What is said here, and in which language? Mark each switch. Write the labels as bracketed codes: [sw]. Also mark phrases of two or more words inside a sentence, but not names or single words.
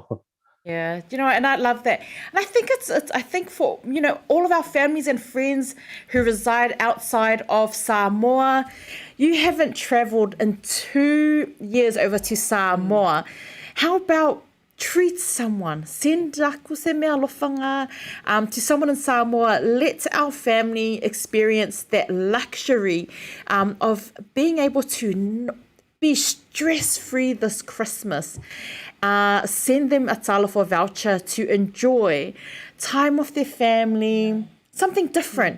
[en] Yeah, and I love that. And I think I think for, all of our families and friends who reside outside of Samoa, you haven't traveled in 2 years over to Samoa. How about treat someone, send [sm] aku se mea alofanga [en] to someone in Samoa. Let our family experience that luxury of being able to be stress-free this Christmas. Send them a Talofa voucher to enjoy time with their family, something different.